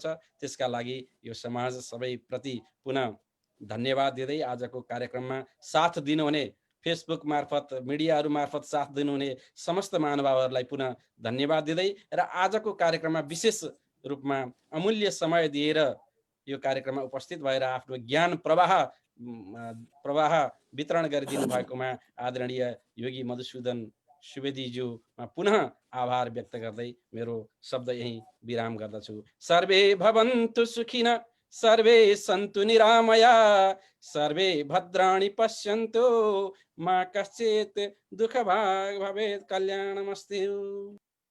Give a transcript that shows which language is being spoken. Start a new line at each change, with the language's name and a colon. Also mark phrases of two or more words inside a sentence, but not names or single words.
Nepali: त्यसका लागि यो समाज सबैप्रति पुनः धन्यवाद दिँदै आजको कार्यक्रममा साथ दिनुहुने, फेसबुक मार्फत, मिडियाहरू मार्फत साथ दिनुहुने समस्त महानुभावहरूलाई पुनः धन्यवाद दिँदै र आजको कार्यक्रममा विशेष रूपमा अमूल्य समय दिएर यो कार्यक्रममा उपस्थित भएर आफ्नो ज्ञान प्रवाह वितरण गरिदिनु भएकोमा आदरणीय योगी मधुसूदन सुवेदीज्यूमा पुनः आभार व्यक्त गर्दै मेरो शब्द यही विराम गर्दछु।
Sanskrit: सर्वे भवन्तु सुखिन, सर्वे सन्तु निरामया, सर्वे भद्राणि पश्यन्तु मा कश्चित् दुःखभाग् भवेत्, कल्याणमस्तु।